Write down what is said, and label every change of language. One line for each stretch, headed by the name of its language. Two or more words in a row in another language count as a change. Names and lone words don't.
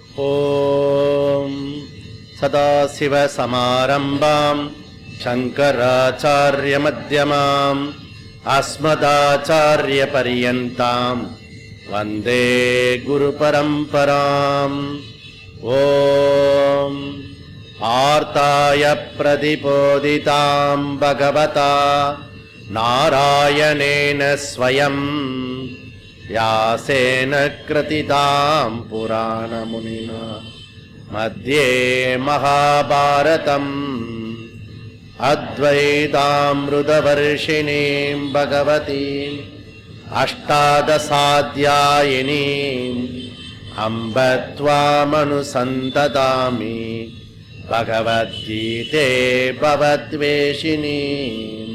Sanskrit: ॐ सदाशिवसमारम्भां शङ्कराचार्य मध्यमां अस्मदाचार्य पर्यन्तां वन्दे गुरु परम्पराम्. ॐ आर्त्ताय प्रतिबोधितां भगवता नारायणेन स्वयं व्यासेन कृतितां पुराणमुनिना मध्ये महाभारतम् अद्वैतामृतवर्षिणीं भगवतीम् अष्टादशाध्यायिनीम् अम्ब त्वामनुसन्ततामि भगवद्गीते भवद्वेषिणीम्.